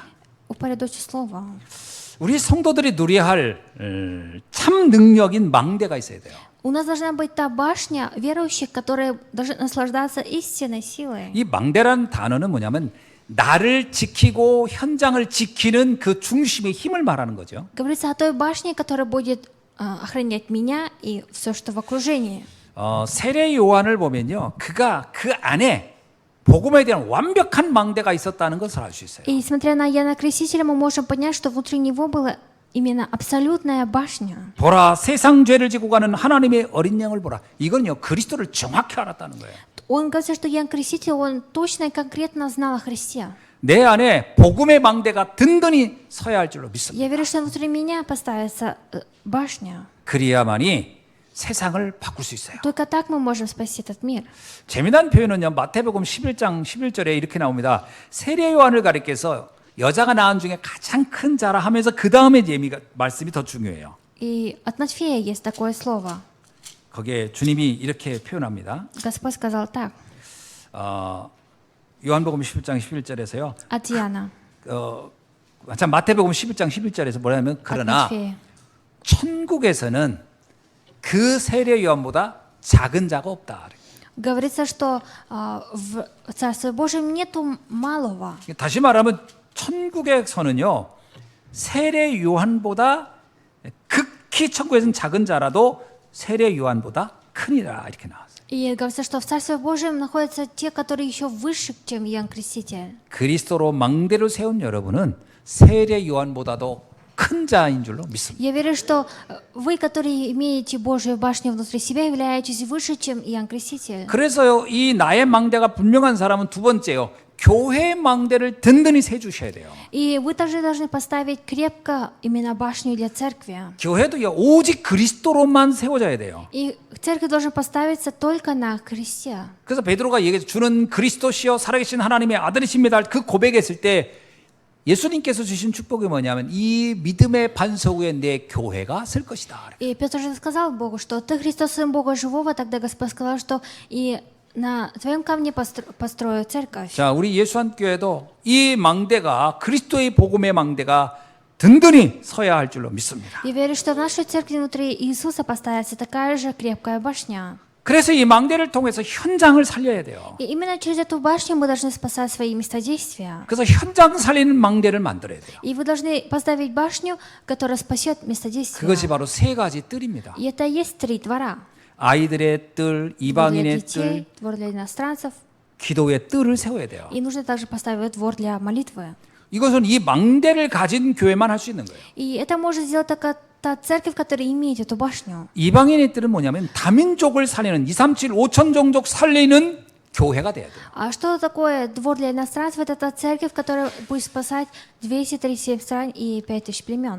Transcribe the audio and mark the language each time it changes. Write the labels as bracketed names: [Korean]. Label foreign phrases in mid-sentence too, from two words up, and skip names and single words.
[Russian] Упорядочить слово. [Korean] 우리 성도들이 누려야 할 참 능력인 망대가 있어야 돼요. [Russian] У нас должна быть та башня верующих, которые должны наслаждаться истинной силой. [Korean] 이 망대란 단어는 뭐냐면 나를 지키고 현장을 지키는 그 중심의 힘을 말하는 거죠. [Russian] Говорится о той башне, которая будет охранять меня и все, что в окружении. [Korean] 세례 요한을 보면요, 그가 그 안에 복음에 대한 완벽한 망대가 있었다는 것을 알 수 있어요. [Russian] И смотря на Иоанна Крестителя, мы можем понять, что внутри него была именно абсолютная башня. [Korean] 보라, 세상 죄를 지고 가는 하나님의 어린 양을 보라. 이건요, 그리스도를 정확히 알았다는 거예요. [Russian] Он говорит, что Иоанн Креститель, он точно и конкретно знал о Христе. [Korean] 내 안에 복음의 망대가 든든히 서야 할 줄로 믿습니다. [Russian] Я верю, что внутри меня поставится башня. [Korean] 그리야만이 세상을 바꿀 수 있어요. [Russian] Только так мы можем спасти этот мир. [Korean] 재미난 표현은요, 마태복음 11장 11절에 이렇게 나옵니다. 세례 요한을 가리켜서 여자가 낳은 중에 가장 큰 자라 하면서 그 다음에 말씀이 더 중요해요. [Russian] И от Матфея есть такое слово. [Korean] 거기에 주님이 이렇게 표현합니다. [Russian] Господь сказал так, [Korean] 요한복음 11장 11절에서요. [Russian] от Иоанна, [Korean] 참 마태복음 11장 11절에서 뭐냐면 [Russian] от [Korean] 그러나 [Russian] Матфея. [Korean] 천국에서는 그 세례 요한보다 작은 자가 없다. [Russian] Говорится, что в Царстве Божьем нету малого. [Korean] 다시 말하면 천국에서는요, 세례 요한보다 극히 천국에서는 작은 자라도 세례 요한보다 크니라 이렇게 나왔어요. [Russian] И говорится, что в Царстве Божьем находятся те, которые еще выше, чем Иоанн Креститель. [Korean] 그리스도로 망대를 세운 여러분은 세례 요한보다도 큰 자인 줄로 믿습니다. [Russian] Я верю, что вы, которые имеете Божью башню внутри себя, являетесь выше, чем Иоанн Креститель. [Korean] 그래서요, 이 나의 망대가 분명한 사람은 두 번째요, 교회의 망대를 든든히 세주셔야 돼요. [Russian] И вы также должны поставить крепко именно башню для церкви. [Korean] 교회도요, 오직 그리스도로만 세워져야 돼요. [Russian] И церковь должна поставиться только на Христе. [Korean] 그래서 베드로가 얘기해서 주는 그리스도시요 살아계신 하나님의 아들이십니다. 그 고백했을 때 예수님께서 주신 축복이 뭐냐면 이 믿음의 반석 위에 내 교회가 설 것이다. [Russian] И Петр же сказал Богу, что ты Христос, Сын Бога Живого. Тогда Господь сказал, что и на твоем камне построю церковь. [Korean] 자, 우리 예수한교회도 이 망대가 그리스도의 복음의 망대가 든든히 서야 할 줄로 믿습니다. [Russian] Я верю, что в нашей церкви внутри Иисуса поставится такая же крепкая башня. [Korean] 그래서 이 망대를 통해서 현장을 살려야 돼요. [Russian] И именно через эту башню мы должны спасать свои местодействия. [Korean] 그래서 현장 살리는 망대를 만들어야 돼요. [Russian] И вы должны поставить башню, которая спасет местодействие. [Korean] 그것이 바로 세 가지 뜰입니다. [Russian] И это есть 3 двора. [Korean] 아이들의 뜰, [Russian] Двор для [Korean] 이방인의 [Russian] детей, [Korean] 뜰, [Russian] двор для иностранцев. [Korean] 기도의 뜰을 세워야 돼요. [Russian] И нужно также поставить двор для молитвы. [Korean] 이것은 이 망대를 가진 교회만 할 수 있는 거예요. [Russian] И это может сделать только та церковь, которая имеет эту башню. [Korean] 이방인의 뜰은 뭐냐면 다민족을 살리는 237, 5천 종족 살리는 교회가 돼야 돼요. [Russian] А что такое двор для иностранцев? Это та церковь, которая будет спасать 237 стран и 5000 племен.